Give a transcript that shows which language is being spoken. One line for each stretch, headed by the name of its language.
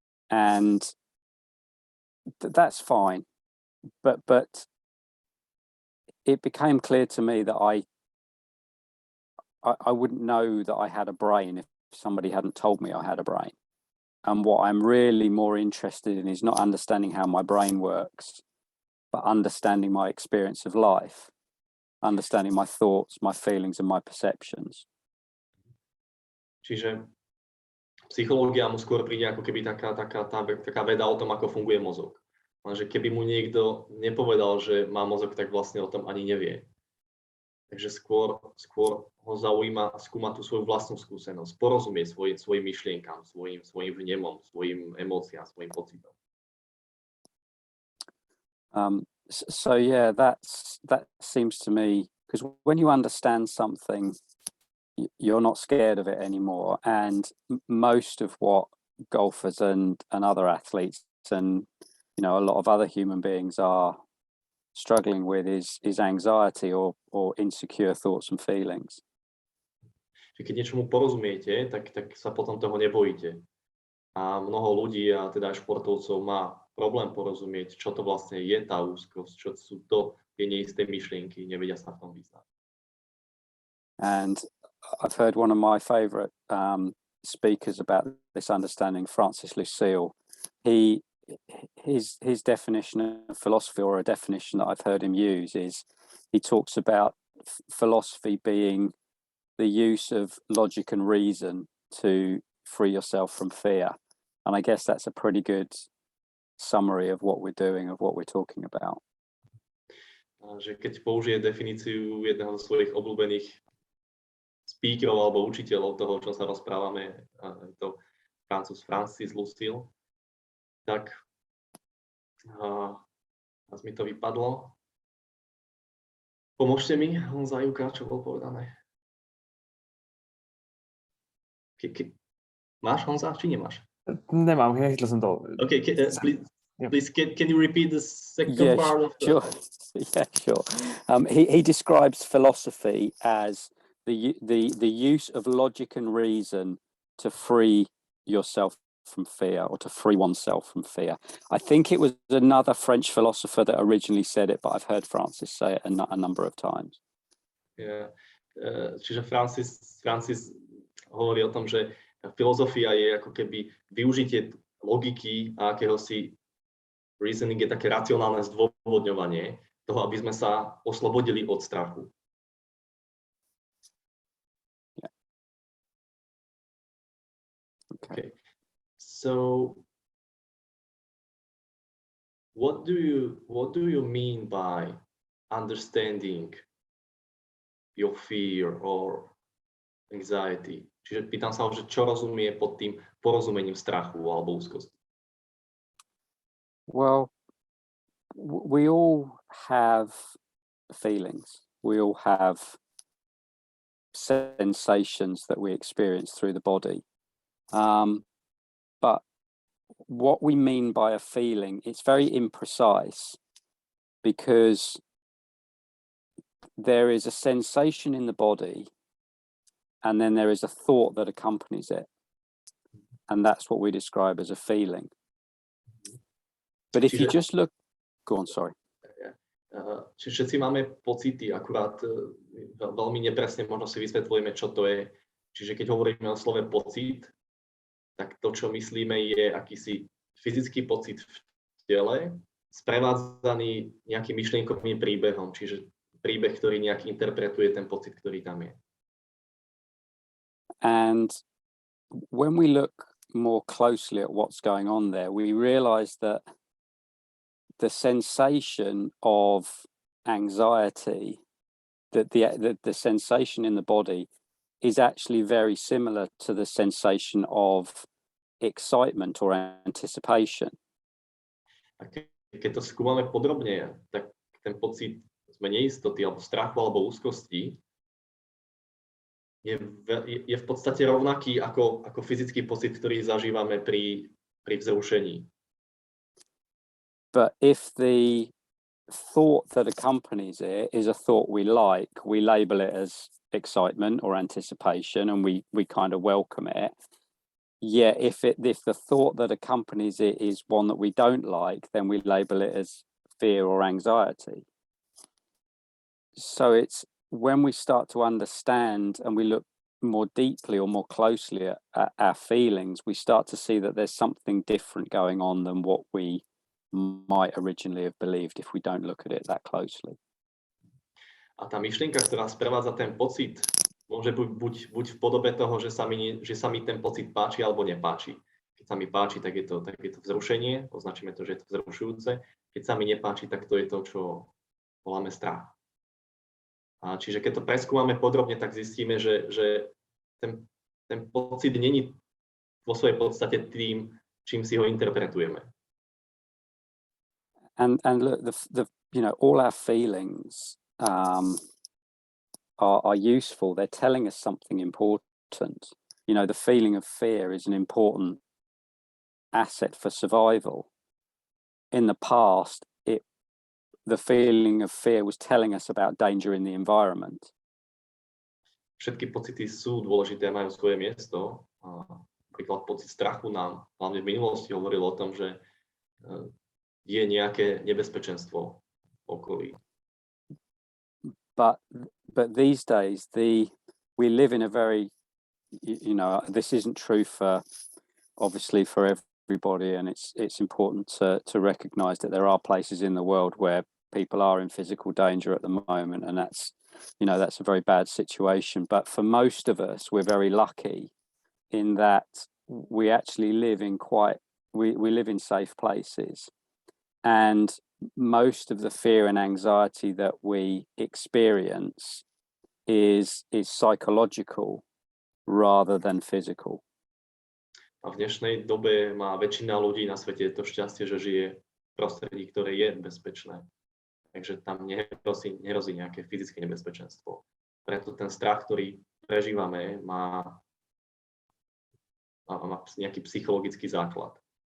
English: And that's fine, but it became clear to me that I wouldn't know that I had a brain if somebody hadn't told me I had a brain. And what I'm really more interested in is not understanding how my brain works, but understanding my experience of life, understanding my thoughts, my feelings, and my perceptions.
Slovak: Čiže psychológia mu skôr príde ako keby taká veda o tom, ako funguje mozog. Lenže keby mu niekto nepovedal, že má mozog, tak vlastne o tom ani nevie. Takže skôr ho zaujíma skúmať tú svoju vlastnú skúsenosť, porozumieť svojim myšlienkam, svojim vnemom, svojim emóciám, svojim pocitom.
English: So yeah, that seems to me, because when you understand something, you're not scared of it anymore. And most of what golfers and other athletes and a lot of other human beings are struggling with is anxiety or insecure thoughts and feelings.
Slovak: Keď niečomu porozumiete, tak sa potom toho nebojíte. A mnoho ľudí, a teda aj športovcov, má problém porozumieť, čo to vlastne je tá úzkosť, čo sú to tie neisté myšlienky, nevedia sa v tom vyznať.
English: And I've heard one of my favorite speakers about this understanding, Francis Lucille. His definition of philosophy, or a definition that I've heard him use, is he talks about philosophy being the use of logic and reason to free yourself from fear. And I guess that's a pretty good summary of what we're doing, of what we're talking about.
Slovak: Že keď použije definíciu jedného zo svojich obľúbených speakerov alebo učiteľov toho, o čom sa rozprávame, je to Francúz Francis Lucille, tak teraz mi to vypadlo. Pomôžte mi, Honza, Juka, čo bolo povedané. Máš, Honza, či nemáš? Nemám, nechytil som to.
English: Okay, please can you repeat the second part of the... Sure. Yeah, sure. He describes philosophy as the use of logic and reason to free yourself from fear, or to free oneself from fear. I think it was another French philosopher that originally said it, but I've heard Francis say it a number of times. Yeah.
Slovak: Čiže Francis hovorí o tom, že filozofia je ako keby využitie logiky a akéhosi reasoning, je také racionálne zdôvodňovanie toho, aby sme sa oslobodili od strachu.
English: Yeah. Okay. So what do you mean by understanding your fear or anxiety?
Slovak: Čiže pýtam sa, že čo rozumie pod tým porozumením strachu alebo úzkosti.
English: Well, we all have feelings. We all have sensations that we experience through the body. But what we mean by a feeling, it's very imprecise because there is a sensation in the body and then there is a thought that accompanies it. And that's what we describe as a feeling. But if you just look, go on, sorry.
Slovak: Čiže všetci máme pocity, akurát veľmi nepresne možno si vysvetľujeme, čo to je. Čiže keď hovoríme o slove pocit, tak to, čo myslíme, je akýsi fyzický pocit v tele, sprevádzaný nejakým myšlienkovým príbehom, čiže príbeh, ktorý nejak interpretuje ten pocit, ktorý tam je.
English: And when we look more closely at what's going on there, we realize that the sensation of anxiety, that the sensation in the body is actually very similar to the sensation of excitement or anticipation.
Slovak: A keď to skúmame podrobne, tak ten pocit neistoty alebo strachu alebo úzkosti je v podstate rovnaký ako fyzický pocit, ktorý zažívame pri vzrušení.
English: But if the thought that accompanies it is a thought we like, we label it as excitement or anticipation and we kind of welcome it. Yeah, if the thought that accompanies it is one that we don't like, then we label it as fear or anxiety. So it's when we start to understand and we look more deeply or more closely at our feelings, we start to see that there's something different going on than what we might originally have believed if we don't look at it that closely.
Slovak: A tá myšlienka, ktorá sprevádza ten pocit, môže buď v podobe toho, že sa mi ten pocit páči alebo nepáči. Keď sa mi páči, tak je to vzrušenie, označíme to, že je to vzrušujúce. Keď sa mi nepáči, tak to je to, čo voláme strach. A čiže keď to preskúmame podrobne, tak zistíme, že ten pocit není vo svojej podstate tým, čím si ho interpretujeme.
English: And look, all our feelings are useful. They're telling us something important. The feeling of fear is an important asset for survival. In the past, the feeling of fear was telling us about danger in the environment.
Slovak: Všetky pocity sú dôležité, majú svoje miesto. Napríklad pocit strachu nám hlavne v minulosti hovoril o tom, že je nejaké nebezpečenstvo v okolí.
English: But these days, we live in a very, this isn't true obviously for everybody, and it's important to recognize that there are places in the world where people are in physical danger at the moment, and that's a very bad situation. But for most of us, we're very lucky in that we actually live in we live in safe places, and most of the fear and anxiety that we experience is psychological rather than physical.
Slovak: A v dnešnej dobe má väčšina ľudí na svete to šťastie, že žije v prostredí, ktoré je bezpečné. Takže tam nehrozí nejaké fyzické nebezpečenstvo. Preto ten strach, ktorý prežívame, má nejaký psychologický základ.